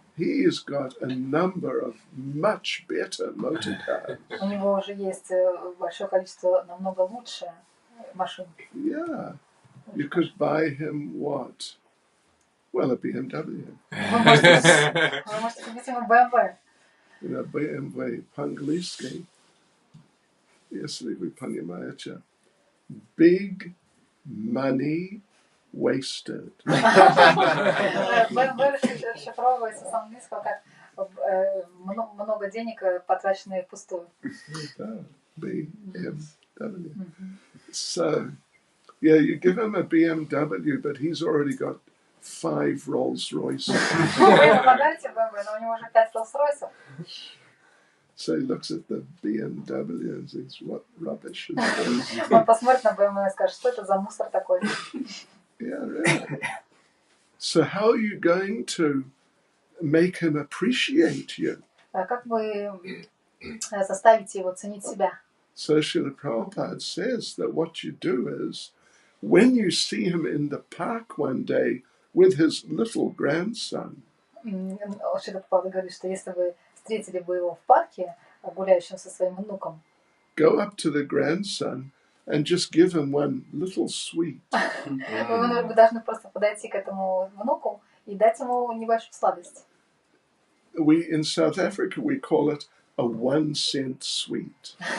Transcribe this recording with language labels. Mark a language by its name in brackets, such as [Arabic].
[English] he's got a number of much better motor cars. [Russian] у него уже есть большое количество намного лучше машин. [English] Yeah. You could buy him what? Well, a BMW. [Russian] Вы можете купить ему BMW. [English] You know, BMW [Russian] по-английски. Если вы понимаете. [English] Big money wasted. [Russian] BMW расшифровывается с английского как много денег, потраченные впустую. BMW. [English] So, yeah, you give him a BMW, but he's already got 5 Rolls Royces. [Russian] Вы ему подарите BMW, но у него уже 5 Rolls-Royce'ов. [English] So he looks at the BMW and thinks, what rubbish is this? [Russian] Он посмотрит на BMW и скажет, что это за мусор такой. [English] Yeah, really. So how are you going to make him appreciate you? [Russian] Как вы заставите его ценить себя? [English] So Srila Prabhupada says that what you do is, when you see him in the park one day with his little grandson, [Russian] Шрила Прабхупада говорит, что если вы встретили бы его в парке, гуляющим со своим внуком, [English] go up to the grandson and just give him one little sweet. [Russian] вы должны просто подойти к этому внуку и дать ему небольшую сладость. [English] In South Africa, we call it a 1-cent sweet.